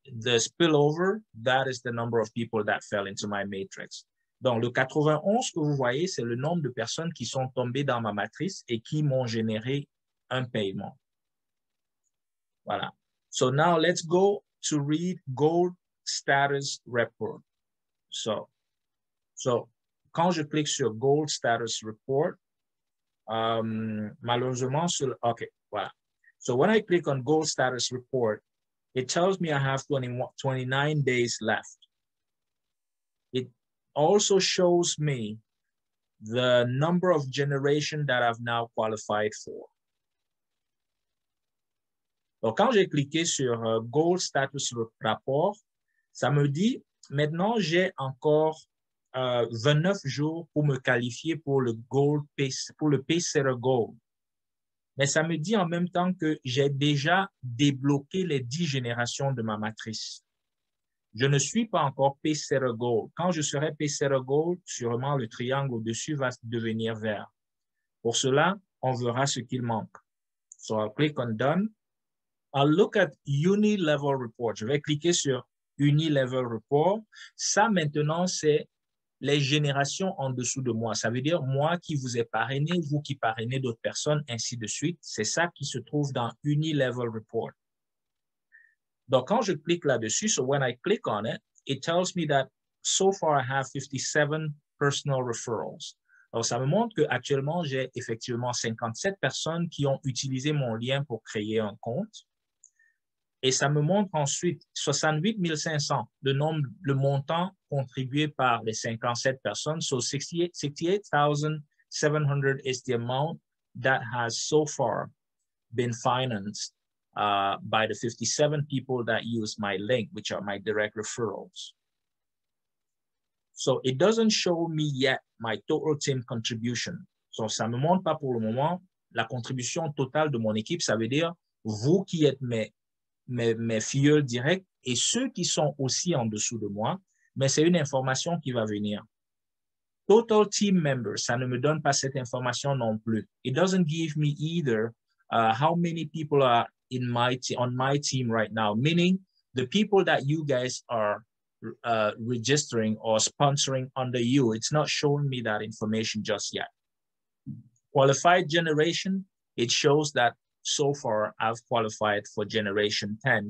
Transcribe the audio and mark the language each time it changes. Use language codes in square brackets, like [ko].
[en] The spillover, that is the number of people that fell into my matrix. [fr] Donc, le 91 que vous voyez, c'est le nombre de personnes qui sont tombées dans ma matrice et qui m'ont généré un paiement. Voilà. [en] So now let's go to read Gold Status Report. [fr] So quand je clique sur Gold Status Report, malheureusement, OK, voilà. [en] So when I click on Gold Status Report, it tells me I have 29 days left. It also shows me the number of generation that I've now qualified for. [fr] Donc, quand j'ai cliqué sur Gold Status Report, ça me dit, maintenant, j'ai encore 29 jours pour me qualifier pour le Pacesetter Gold. Mais ça me dit en même temps que j'ai déjà débloqué les 10 générations de ma matrice. Je ne suis pas encore Pacesetter Gold. Quand je serai Pacesetter Gold, sûrement le triangle au-dessus va devenir vert. Pour cela, on verra ce qu'il manque. [en] So I'll click on Done. I'll look at Uni-Level Report. [fr] Je vais cliquer sur Uni-Level Report. Ça, maintenant, c'est les générations en dessous de moi. Ça veut dire moi qui vous ai parrainé, vous qui parrainez d'autres personnes, ainsi de suite. C'est ça qui se trouve dans Uni-Level Report. Donc, quand je clique là-dessus, [en] so when I click on it, it tells me that so far I have 57 personal referrals. [fr] Alors, ça me montre qu'actuellement, j'ai effectivement 57 personnes qui ont utilisé mon lien pour créer un compte. Et ça me montre ensuite 68 500, le montant contribué par les 57 personnes. [en] So 68,700 is the amount that has so far been financed by the 57 people that use my link, which are my direct referrals. So it doesn't show me yet my total team contribution. [fr] So ça me montre pas pour le moment la contribution totale de mon équipe. Ça veut dire vous qui êtes mes filleuls directs et ceux qui sont aussi en dessous de moi, mais c'est une information qui va venir. Total team members, ça ne me donne pas cette information non plus. [en] It doesn't give me either how many people are on my team right now, meaning the people that you guys are registering or sponsoring under you. It's not showing me that information just yet. Qualified generation, it shows that so far I've qualified for generation 10.